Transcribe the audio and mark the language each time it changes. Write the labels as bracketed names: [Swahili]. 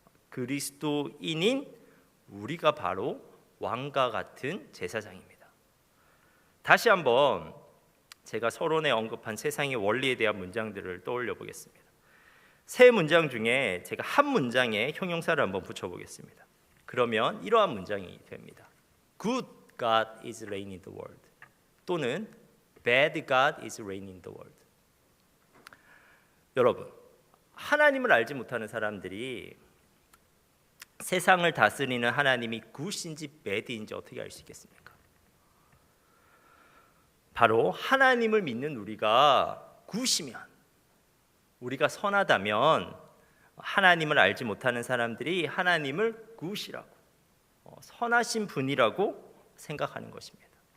[Korean] 그리스도인인 우리가 바로 왕과 같은 제사장입니다. 다시 한번 제가 서론에 언급한 세상의 원리에 대한 문장들을 떠올려 보겠습니다. 세 문장 중에 제가 한 문장에 형용사를 한번 붙여보겠습니다. 그러면 이러한 문장이 됩니다. [English] Good God is reigning in the world. 또는 Bad God is reigning in the world. [Korean] 여러분, 하나님을 알지 못하는 사람들이 세상을 다스리는 하나님이 굿인지 배드인지 어떻게 알 수 있겠습니까? 바로 하나님을 믿는 우리가 굿이면, 우리가 선하다면 하나님을 알지 못하는 사람들이 하나님을 굿이라고, 선하신 분이라고 생각하는 것입니다.